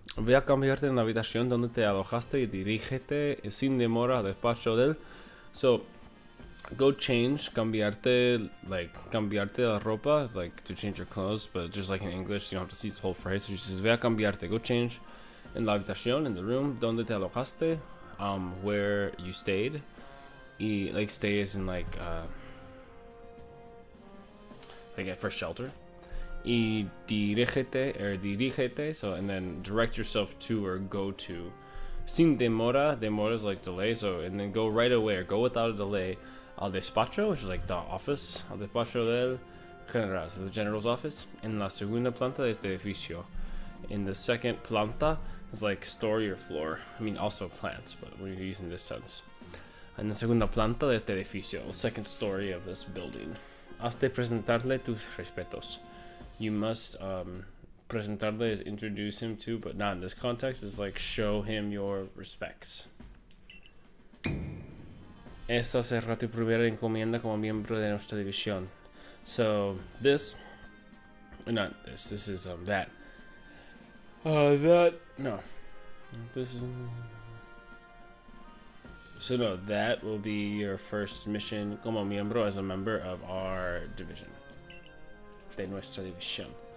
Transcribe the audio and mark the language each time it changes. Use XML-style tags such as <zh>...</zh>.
<es>Ve a cambiarte en la habitación donde te alojaste y dirígete sin demora al despacho del.</es> <en>So, go change, cambiarte la ropa is like to change your clothes, but just like in English, you don't have to see the whole phrase. So she says,</en> <es>ve a cambiarte,</es> <en>go change en la habitación, in the room</en> <es>donde te alojaste,</es> <en>where you stayed. Y like stay is in like for shelter. Y dirígete, so and then direct yourself to or go to. Sin demora, demora is like delay, so and then go right away or go without a delay al despacho, which is like the office,</en> <es>al despacho del general,</es> <en>so the general's office,</en> <es>en la segunda planta de este edificio.</es> <en>In the second planta is like story or floor, I mean also plants, but we're using this sense.</en> <es>En la segunda planta de este edificio,</es> <en>second story of this building. Has de presentarle tus respetos. You must presentarle is introduce him to, but not in this context. It's like show him your respects.</en> <es>Esta será tu primera encomienda como miembro de nuestra división.</es> <en>So this, not this. This is that. No. This is. So no, that will be your first mission</en> <es>como miembro</es> <en>as a member of our division.</en> <es>De nuestra división.</es>